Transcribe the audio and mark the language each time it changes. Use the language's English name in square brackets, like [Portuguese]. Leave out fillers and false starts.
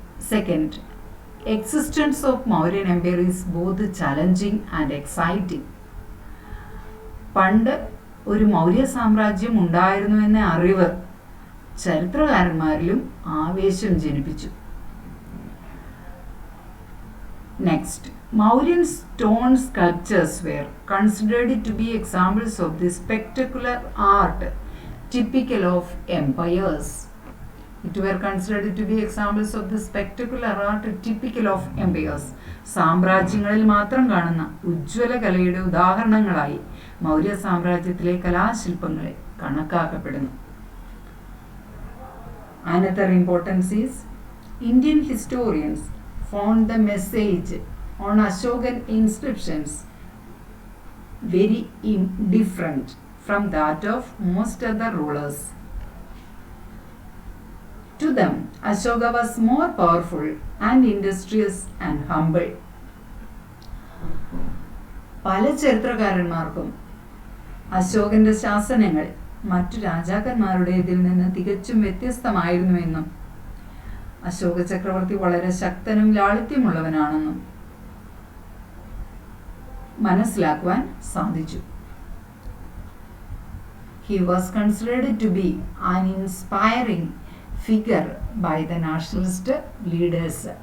[English] Second, existence of Mauryan Empire is both challenging and exciting. [Malayalam] പണ്ട് ഒരു മൗര്യ സാമ്രാജ്യം ഉണ്ടായിരുന്നു എന്ന അറിവ് ചരിത്രകാരന്മാരിലും ആവേശം ജനിപ്പിച്ചു. [English] Next, Mauryan stone sculptures were considered to be examples of the spectacular art typical of empires. It were considered to be examples of the spectacular art typical of empires. [Malayalam] സാമ്രാജ്യങ്ങളിൽ മാത്രം കാണുന്ന ഉജ്ജ്വല കലയുടെ ഉദാഹരണങ്ങളായി മൗര്യ സാമ്രാജ്യത്തിലെ കലാശില്പങ്ങളെ കണക്കാക്കപ്പെടുന്നു. [English] Another importance is Indian historians found the message on Ashokan inscriptions very different from that of most other rulers. To them, Ashoka was more powerful and industrious and humble. [Malayalam] പല ചരിത്രകാരന്മാർക്കും അശോകന്റെ ശാസനങ്ങൾ മറ്റു രാജാക്കന്മാരുടേതിൽ നിന്ന് തികച്ചും വ്യത്യസ്തമായിരുന്നുവെന്നും അശോക ചക്രവർത്തി വളരെ ശക്തനും ലാളിത്യമുള്ളവനാണെന്നും മനസ്സിലാക്കുവാൻ സാധിച്ചു. [English] He was considered to be an inspiring figure by the nationalist leaders.